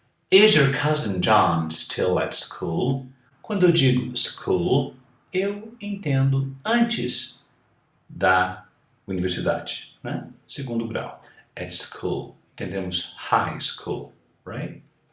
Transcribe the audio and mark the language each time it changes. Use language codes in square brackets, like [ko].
[en] Is your cousin John still at school? [pt] Quando eu digo school, eu entendo antes da universidade, né? Segundo grau. [en] At school. [pt] Entendemos [en] high school, right?